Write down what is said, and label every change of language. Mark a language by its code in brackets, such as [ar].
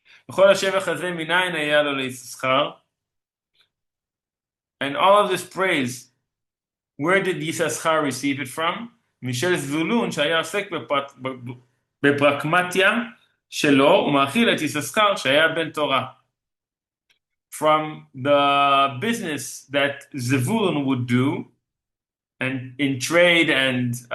[he] וכל השבח הזה מניין היה לו ליששכר. [en] And all of this praise, where did Yisachar receive it from? [he] משל זבולון שהיה עוסק בפרקמטיה שלו ומאכיל את יששכר שהיה בן תורה. [en] From the business that Zevulun would do, and in trade and